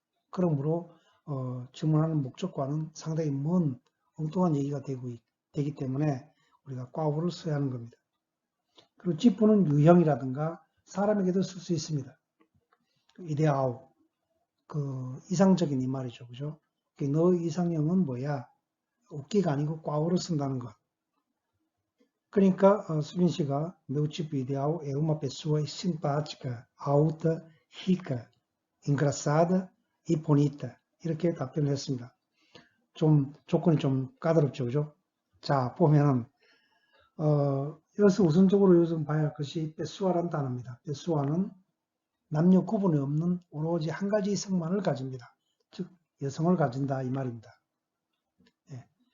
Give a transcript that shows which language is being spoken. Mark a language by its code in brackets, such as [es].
[ko] 그러므로 질문하는 목적과는 상당히 먼 엉뚱한 얘기가 되기 때문에 우리가 꽈오를 써야 하는 겁니다. 그리고 지푸는 유형이라든가 사람에게도 쓸 수 있습니다. 이데아오, 그 이상적인 이 말이죠, 그죠? 너 이상형은 뭐야? 웃기가 아니고 꽈오를 쓴다는 것. 그러니까 수빈 씨가 [pt] meu tipo ideal é uma pessoa simpática, alta, rica, engraçada e bonita. [ko] 이렇게 답변을 했습니다. 좀 조건이 좀 까다롭죠, 그죠? 자, 보면은 여기서 우선적으로 요즘 봐야 할 것이 pessoa라는 단어입니다. pessoa는 남녀 구분이 없는 오로지 한 가지 성만을 가집니다. 즉 여성을 가진다 이 말입니다. 예.